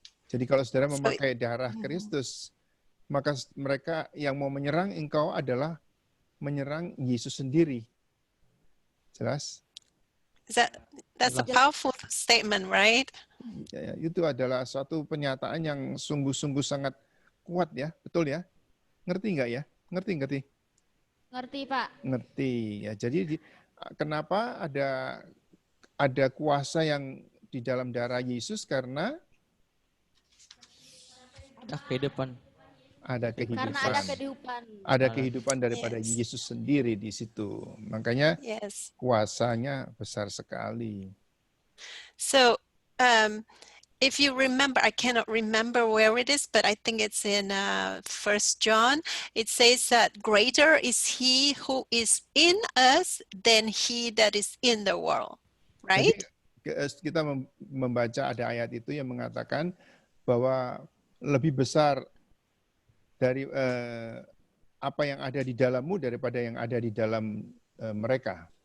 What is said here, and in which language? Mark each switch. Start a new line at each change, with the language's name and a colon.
Indonesian: Jadi kalau saudara memakai darah Kristus, maka mereka yang mau menyerang engkau adalah menyerang Yesus sendiri. Jelas?
English: That's a powerful statement, right?
Indonesian: Ya, itu adalah suatu pernyataan yang sungguh-sungguh sangat kuat, ya, betul ya? Ngerti nggak ya? Ngerti? Ngerti, Pak. Ngerti ya. Jadi kenapa ada kuasa yang di dalam darah Yesus? Karena kehidupan. Ada kehidupan. Karena ada kehidupan. Ada kehidupan daripada Yesus sendiri di situ. Makanya kuasanya besar sekali.
English: So, if you remember, I cannot remember where it is, but I think it's in 1 John. It says that greater is he who is in us than he that is in the world.
Indonesian: Jadi
English: right?
Indonesian: kita membaca ada ayat itu yang mengatakan bahwa lebih besar dari apa yang ada di dalammu daripada yang ada di dalam mereka.